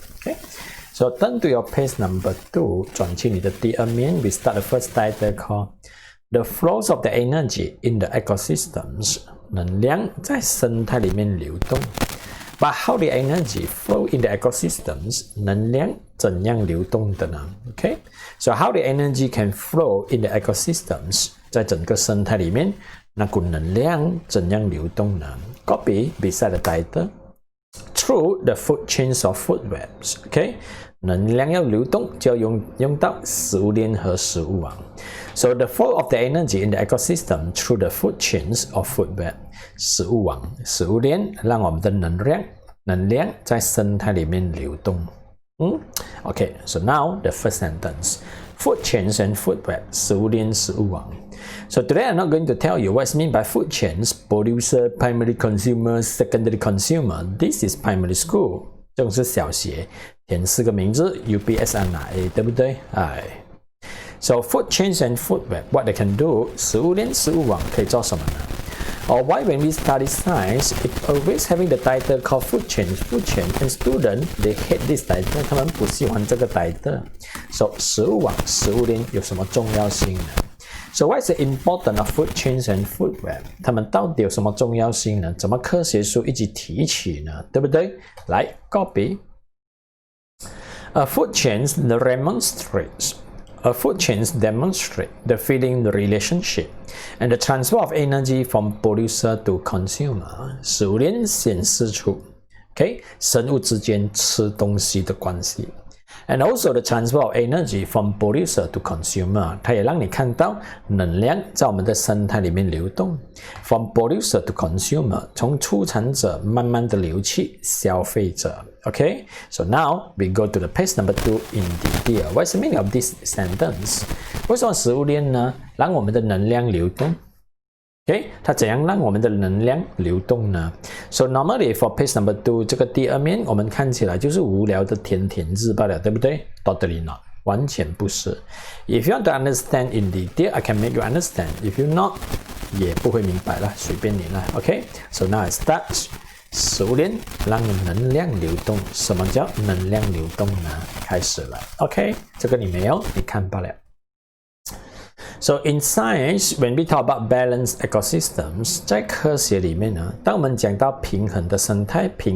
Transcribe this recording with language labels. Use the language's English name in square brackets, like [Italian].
[English] Okay, so turn to your page number 2. [Chinese] 转去你的第二面 [English] we start the first title called The Flows of the Energy in the Ecosystems. [Chinese] 能量在生态里面流动。 [English] But how the energy flow in the ecosystems? [Chinese] 能量怎样流动的呢 [English] ？Okay, so how the energy can flow in the ecosystems? [Chinese] 在整个生态里面，那股能量怎样流动呢 ？ [English] Copy beside the title. Through the food chains of food webs. [Chinese] Okay, 能量要流动就要用到食物链和食物网。 [English] So the flow of the energy in the ecosystem through the food chains of food web. [Chinese] 食物网、食物链让我们的能量在生态里面流动。 [English] Okay, so now the first sentence. Food chains and food web. [Chinese] 食物链、食物网。 [English] So today I'm not going to tell you what's meant by food chains, producer, primary consumer, secondary consumer. This is primary school. [Chinese] 这种是小学，填4个名字 UPSA 拿 A， 对不对？ [English] So food chains and food web, what they can do? [Chinese] 食物链、食物网可以做什么呢？ [English] Or why when we study science, it always having the title called food chain, and students, they hate this title, [Chinese] 他们不喜欢这个 [English] title. [Chinese] So 食物网、食物链有什么重要性呢？ [English] So what is the importance of food chains and food web? [Chinese] 他们到底有什么重要性呢？怎么科学书一起提起呢？对不对？来 copy. [English] Food chains demonstrate the feeling relationship and the transfer of energy from producer to consumer. [Chinese] 食物链显示出 okay, 生物之间吃东西的关系。 [English] And also the transfer of energy from producer to consumer. [Chinese] 它也让你看到能量在我们的生态里面流动。 [English] From producer to consumer. [Chinese] 从出产者慢慢的流去消费者。 [English] Okay, so now we go to the page number 2 in detail. What's the meaning of this sentence? [Chinese] 为什么食物链呢？让我们的能量流动。 Okay, 它怎样让我们的能量流动呢 ？ [English] So normally for page number 2 [Chinese] 这个第二面，我们看起来就是无聊的填字罢了，对不对 ？ [English] Totally not， [Chinese] 完全不是。 [English] If you want to understand in detail, I can make you understand. If you not， [Chinese] 也不会明白了，随便你了。 [English] Okay, so now it starts. [Chinese] 食物链让能量流动，什么叫能量流动呢？开始了。 OK， 这个你没有，你看罢了。 [English] So in science, when we talk about balanced ecosystems, [Chinese] 在科学里面呢，当我们讲到平衡的生态。